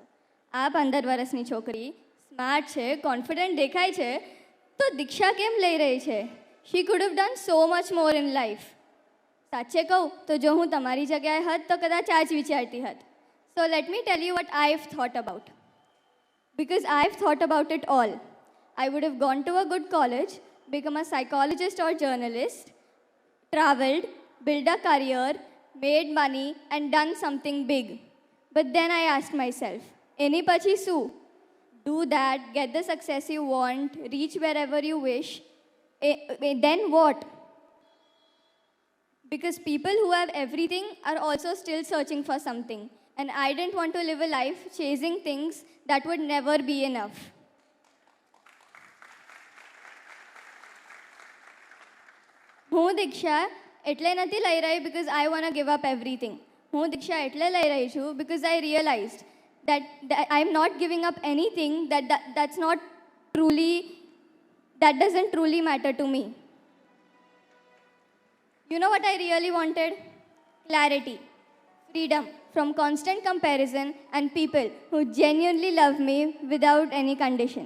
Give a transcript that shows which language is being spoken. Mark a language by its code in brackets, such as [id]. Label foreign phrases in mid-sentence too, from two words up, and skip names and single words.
[gu] આ 15 વર્ષની છોકરી સ્માર્ટ છે, કોન્ફિડન્ટ દેખાય છે, તો દીક્ષા કેમ લઈ રહી છે? [en] she could have done so much more in life. [gu] સાચે કહું તો જો હું તમારી જગ્યાએ હોત તો કદાચ આ જ વિચારતી હોત. [en] so let me tell you what I have thought about. Because I've thought about it all. I would have gone to a good college, become a psychologist or journalist, traveled, built a career, made money and done something big. But then I asked myself, [gu] અને પછી શું? [en] Do that, get the success you want, reach wherever you wish. Then what? Because people who have everything are also still searching for something. And I didn't want to live a life chasing things that would never be enough. [gu] હું દીક્ષા એટલે નથી લઈ રહી [en] because I want to give up everything. [gu] હું દીક્ષા એટલે લઈ રહી છું [en] because I realized that I'm not giving up anything that doesn't truly matter to me. You know what I really wanted? Clarity, freedom from constant comparison and people who genuinely love me without any conditions.